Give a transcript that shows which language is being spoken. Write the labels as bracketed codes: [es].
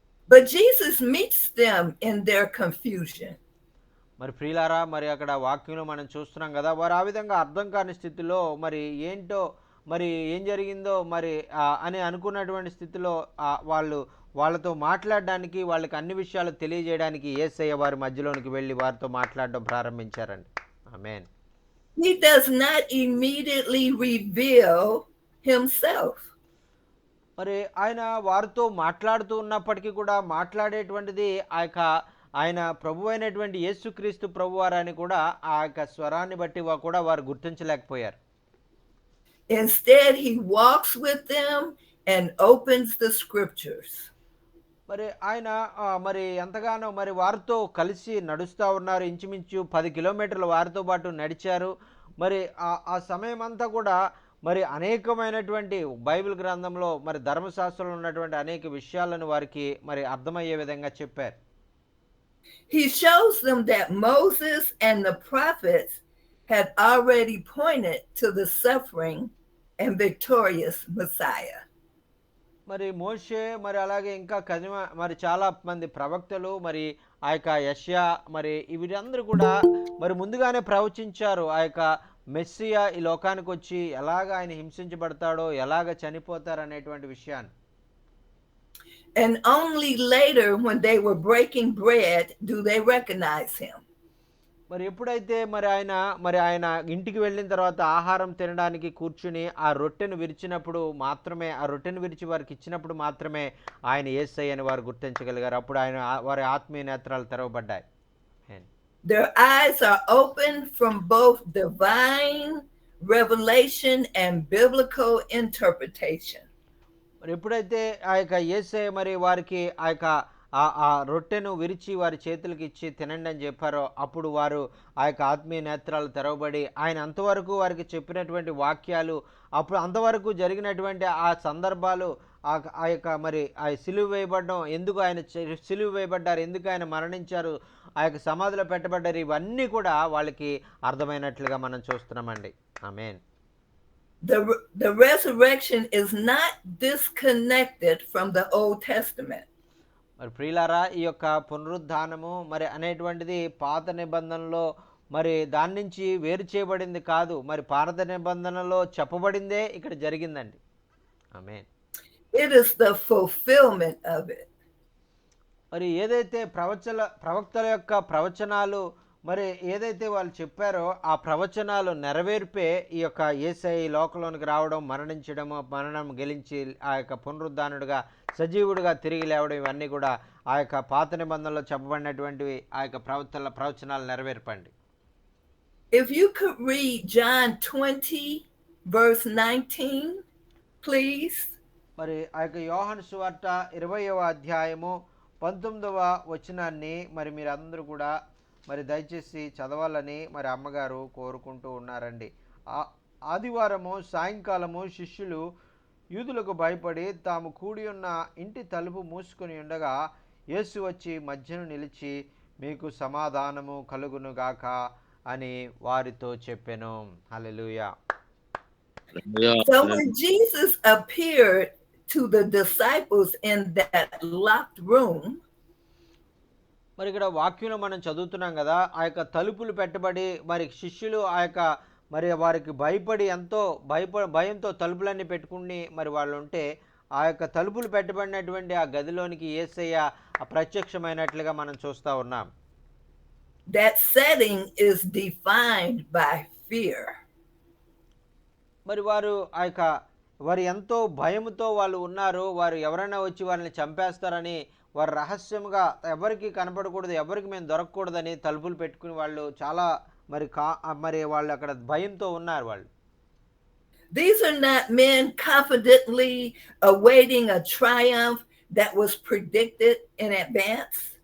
[en] But Jesus meets them in their confusion. [te] మరి ప్రియులారా, మరి అక్కడ వాక్యంలో మనం చూస్తున్నాం కదా, వారు ఆ విధంగా అర్థం కాని స్థితిలో మరి ఏంటో, మరి ఏం జరిగిందో మరి అని అనుకున్నటువంటి స్థితిలో వాళ్ళతో మాట్లాడడానికి, వాళ్ళకి అన్ని విషయాలు తెలియజేయడానికి యేసయ్య వారి మధ్యలోనికి వెళ్ళి వారితో మాట్లాడడం ప్రారంభించారండి. ఆమేన్. [en] He does not immediately reveal himself. [te] మరి ఆయన వారితో మాట్లాడుతూ ఉన్నప్పటికీ కూడా మాట్లాడేటువంటిది ఆయన ప్రభు అయినటువంటి యేసుక్రీస్తు ప్రభువారని కూడా ఆ యొక్క స్వరాన్ని బట్టి కూడా వారు గుర్తించలేకపోయారు. [en] Instead, he walks with them and opens the scriptures. [te] మరి ఆయన మరి ఎంతగానో మరి వారితో కలిసి నడుస్తూ ఉన్నారు. ఇంచుమించు 10 కిలోమీటర్లు వారితో పాటు నడిచారు. మరి ఆ సమయం అంతా కూడా మరి అనేకమైనటువంటి బైబిల్ గ్రంథంలో మరి ధర్మశాస్త్రంలో ఉన్నటువంటి అనేక విషయాలను వారికి మరి అర్థమయ్యే విధంగా చెప్పారు. [en] He shows them that Moses and the prophets had already pointed to the suffering and victorious Messiah. [te] మరి మోషే, మరి అలాగే ఇంకా మరి చాలా మంది ప్రవక్తలు, మరి ఆ యొక్క యెషయా, మరి వీరందరూ కూడా మరి ముందుగానే ప్రవచించారు ఆ యొక్క మెస్సియా ఈ లోకానికి వచ్చి ఎలాగ ఆయన హింసించబడతాడో, ఎలాగ చనిపోతారు అనేటువంటి విషయాన్ని. [en] And only later when they were breaking bread do they recognize him. [te] మరి ఎప్పుడైతే మరి ఆయన ఇంటికి వెళ్ళిన తర్వాత ఆహారం తినడానికి కూర్చుని ఆ రొట్టెను విరిచినప్పుడు మాత్రమే, ఆ రొట్టెను విరిచి వారికి ఇచ్చినప్పుడు మాత్రమే ఆయన యేసయ్య అని వారు గుర్తించగలిగారు. అప్పుడు వారి ఆత్మీయ నేత్రాలు తెరవబడ్డాయి. [en] Their eyes are open from both divine revelation and biblical interpretation. [te] మరి ఎప్పుడైతే ఆ యొక్క యేసయ్య మరి వారికి ఆ రొట్టెను విరిచి వారి చేతులకి ఇచ్చి తినండి అని చెప్పారో, అప్పుడు వారు ఆ యొక్క ఆత్మీయ నేత్రాలు తెరవబడి ఆయన అంతవరకు వారికి చెప్పినటువంటి వాక్యాలు, అప్పుడు అంతవరకు జరిగినటువంటి ఆ సందర్భాలు, ఆ యొక్క మరి ఆ సిలువ వేయబడడం, ఎందుకు ఆయన సిలువ వేయబడ్డారు, ఎందుకు ఆయన మరణించారు, ఆ యొక్క సమాధిలో పెట్టబడ్డారు, ఇవన్నీ కూడా వాళ్ళకి అర్థమైనట్లుగా మనం చూస్తున్నామండి. ఆమేన్. [en] The resurrection is not disconnected from the Old Testament. [te] మరి ప్రియులారా, ఈ యొక్క పునరుద్ధానము మరి అనేటువంటిది పాత నిబంధనలో మరి దాని నుంచి వేరు చేయబడింది కాదు, మరి పాత నిబంధనలో చెప్పబడిందే ఇక్కడ జరిగిందండి. ఆమేన్. [en] It is the fulfillment of it. [te] మరి ఏదైతే ప్రవక్తల యొక్క ప్రవచనాలు మరి ఏదైతే వాళ్ళు చెప్పారో ఆ ప్రవచనాలు నెరవేర్పే ఈ యొక్క యేసయ్య లోకంలోనికి రావడం, మరణించడము, మరణం గెలించి ఆ యొక్క పునరుద్ధానుడిగా సజీవుడిగా తిరిగి లేవడం, ఇవన్నీ కూడా ఆ యొక్క పాత నిబంధనలో చెప్పబడినటువంటివి, ఆ యొక్క ప్రవచనాలు నెరవేర్పండి. [en] If you could read John 20 verse 19, please. [te] మరి ఆ యొక్క యోహాను సువార్త 20వ అధ్యాయము 19వ వచనాన్ని మరి మీరందరూ కూడా మరి దయచేసి చదవాలని మరి అమ్మగారు కోరుకుంటూ ఉన్నారండి. ఆదివారము సాయంకాలము శిష్యులు యూదులకు భయపడి తాము కూడి ఉన్న ఇంటి తలుపు మూసుకొని ఉండగా యేసు వచ్చి మధ్యను నిలిచి, మీకు సమాధానము కలుగునుగాక అని వారితో చెప్పెను. హల్లెలూయా. [en] So when Jesus appeared to the disciples in that locked room, [te] మరి ఇక్కడ వాక్యంలో మనం చదువుతున్నాం కదా, ఆ యొక్క తలుపులు పెట్టబడి మరి శిష్యులు ఆ యొక్క మరి వారికి భయపడి ఎంతో భయంతో తలుపులన్నీ పెట్టుకుని మరి వాళ్ళు ఉంటే ఆ యొక్క తలుపులు పెట్టబడినటువంటి ఆ గదిలోనికి యేసయ్య ప్రత్యక్షమైనట్లుగా మనం చూస్తూ ఉన్నాం. [en] That setting is defined by fear. [te] మరి వారు వారు ఎంతో భయముతో వాళ్ళు ఉన్నారు. వారు ఎవరైనా వచ్చి వాళ్ళని చంపేస్తారని వారు రహస్యంగా ఎవరికి కనపడకూడదు, ఎవరికి మేము దొరకకూడదని తలుపులు పెట్టుకుని వాళ్ళు చాలా మరి వాళ్ళు అక్కడ భయంతో ఉన్నారు వాళ్ళు. [en] These are not men confidently awaiting a triumph that was predicted in advance.